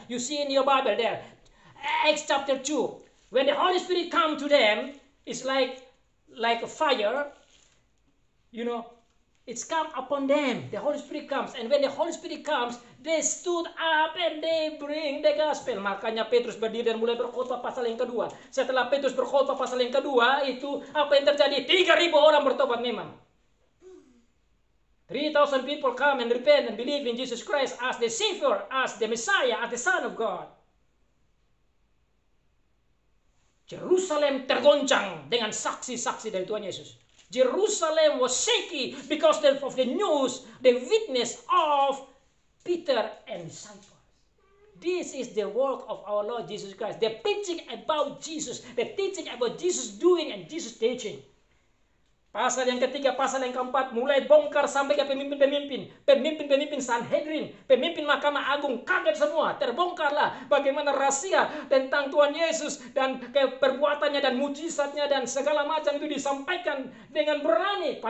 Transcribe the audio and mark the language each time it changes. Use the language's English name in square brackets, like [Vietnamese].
[English] You see in your Bible there. Acts chapter 2. When the Holy Spirit come to them, it's like a fire. You know, it's come upon them. The Holy Spirit comes. And when the Holy Spirit comes, they stood up and they bring the gospel. [Indonesian] Makanya Petrus berdiri dan mulai berkhotbah pasal yang kedua. Setelah Petrus berkhotbah pasal yang kedua, itu apa yang terjadi? 3.000 orang bertobat memang. [English] 3,000 people come and repent and believe in Jesus Christ as the Savior, as the Messiah, as the Son of God. [Indonesian] Jerusalem tergoncang dengan saksi-saksi dari Tuhan Yesus. [English] Jerusalem was shaky because of the news, the witness of Peter and disciples. This is the work of our Lord Jesus Christ. The preaching about Jesus, the teaching about Jesus doing and Jesus teaching. [Indonesian] Pasal yang ketiga, pasal yang keempat, mulai bongkar sampai ke pemimpin-pemimpin Sanhedrin, pemimpin Mahkamah Agung, kaget semua, terbongkarlah bagaimana rahasia tentang Tuhan Yesus dan perbuatannya dan mujizatnya dan segala macam itu disampaikan dengan berani.